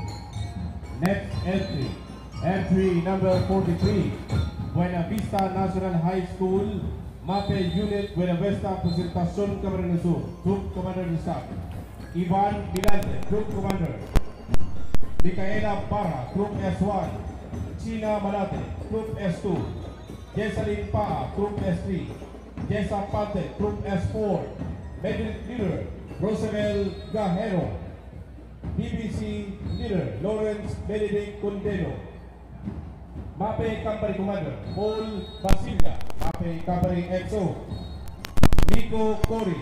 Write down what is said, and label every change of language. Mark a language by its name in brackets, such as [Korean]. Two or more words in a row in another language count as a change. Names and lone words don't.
[English] Next entry, entry number 43, Buena Vista National High School, MAPE Unit, Buena Vista, Presentacion, Camarines Sur. Troop Commander de Staff. Ivan Milante, Troop Commander. Micaela Parra, Troop S1. China Malate, Troop S2. Jessalyn Pa, Troop S3. Jessa Pante, Troop S4. Medic Leader, Rosabel Gajero. BBC Leader, Lawrence Benedict Condeno. MAPE Company Commander, Paul Basilia. MAPE Company XO. Nico Cory.